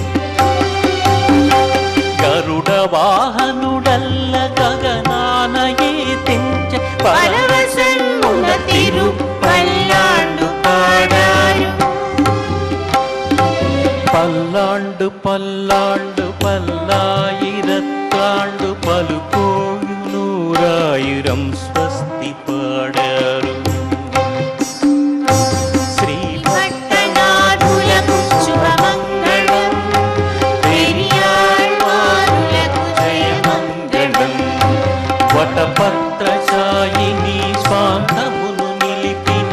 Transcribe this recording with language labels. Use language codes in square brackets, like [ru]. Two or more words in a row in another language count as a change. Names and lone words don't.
[te] గరుడ వాహనుడల్ల గగనానయే తెంచ పరవశమున తిరు పల్లాండు పాడారు. [ta] பல்லாண்டு பல்லாயிரத்தாண்டு பலுகோழு நூறாயிரம் ஸ்வஸ்தி பாடாరు శ్రీ [te] పట్టణాదులకు శుభమంగళం పెరియాళ్వారులకు జయమంగళం వటపత్రశాయిని స్వాంతమును నిలిపిన